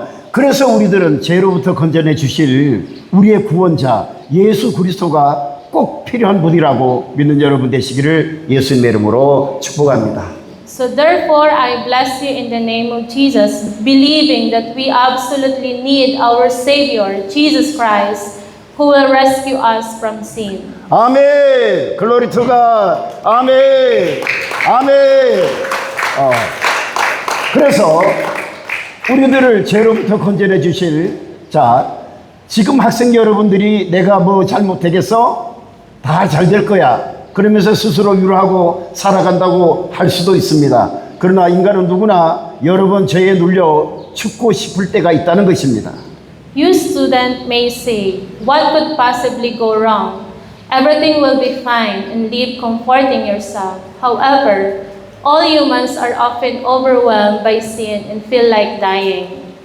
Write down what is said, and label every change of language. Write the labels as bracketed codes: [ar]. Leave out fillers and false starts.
[ko] 그래서 우리들은 죄로부터 건져내 주실 우리의 구원자 예수 그리스도가 꼭 필요한 분이라고 믿는 여러분 되시기를 예수님의 이름으로 축복합니다. [en] So therefore, I bless you in the name of Jesus, believing that we absolutely need our Savior, Jesus Christ, who will rescue us from sin. [ko] 아멘. [en] 글로리 투 갓. [ko] 아멘. 아멘. 그래서 우리들을 죄로부터 건져내 주실 지금 학생 여러분들이 내가 뭐 잘못되겠어? 다 잘 될 거야. 그러면서 스스로 위로하고 살아간다고 할 수도 있습니다. 그러나 인간은 누구나 여러 번 죄에 눌려 죽고 싶을 때가 있다는 것입니다. [en] You student may say, what could possibly go wrong? Everything will be fine and live comforting yourself. However, all humans are often overwhelmed by sin and feel like dying.